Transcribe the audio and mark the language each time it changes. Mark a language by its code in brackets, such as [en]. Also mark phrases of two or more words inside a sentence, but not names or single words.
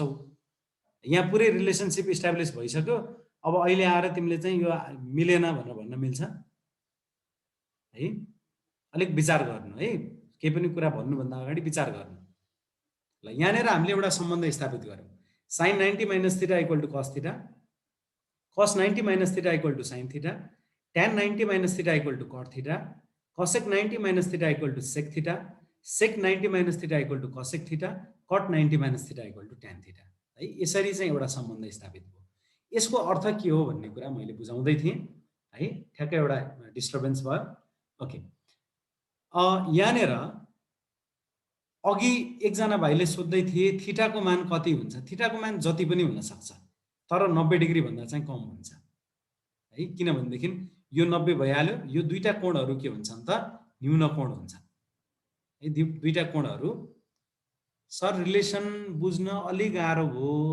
[ne] यहाँ पुरै [en] relationship establish [ne] भइसक्यो अब अहिले आएर तिमीले चाहिँ यो मिलेन भनेर भन्न मिल्छ है अलिक विचार गर्नु है केही पनि कुरा भन्नुभन्दा अगाडि विचार गर्नु ल यहाँनिर हामीले एउटा सम्बन्ध स्थापित गर्यौँ [en] sin 90 minus theta equal to cos theta cos 90 minus theta equal to sin theta tan 90 minus theta equal to cot theta cosec 90 minus theta equal to sec theta sec 90 minus theta equal to cosec theta cot 90 minus theta equal to tan theta [ne] है यसरी चाहिँ एउटा सम्बन्ध स्थापित भयो यसको अर्थ के हो भन्ने कुरा मैले बुझाउँदै थिएँ है ठ्याक्कै एउटा डिस्टर्बेन्स भयो ओके यहाँनिर अघि एकजना भाइले सोध्दै थिए थीटाको मान कति हुन्छ थीटाको मान जति पनि हुन सक्छ तर 90 डिग्री भन्दा चाहिँ कम हुन्छ है किनभनेदेखि यो 90 भइहाल्यो यो दुईटा कोणहरू के हुन्छन् त न्यून कोण हुन्छ है दुईटा कोणहरू सर रिलेसन बुझ्न अलि गाह्रो भयो